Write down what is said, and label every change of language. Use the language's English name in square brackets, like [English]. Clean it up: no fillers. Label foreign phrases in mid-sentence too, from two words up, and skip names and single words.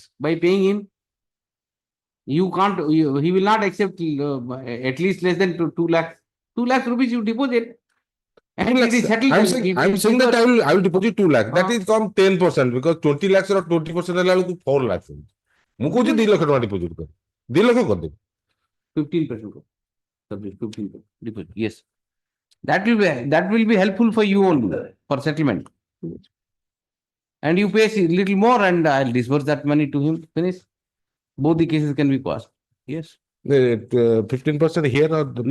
[English] By paying him? You can't, he will not accept at least less than 2 lakhs. 2 lakhs rupees you deposit. And it is settled. I'm saying that I will deposit 2 lakhs. That is come 10% because 20 lakhs or 20% 4 lakhs. [Odia] ମୁଁ କହୁଛି 2 ଲକ୍ଷ ଟଙ୍କା deposit କର 2 ଲକ୍ଷ କରିଦେବି [English] 15% subject 15% deposit. Yes, that will be helpful for you only for settlement. And you pay a little more, and I'll disburse that money to him. Finish. Both the cases can be quashed. Yes. 15% here or the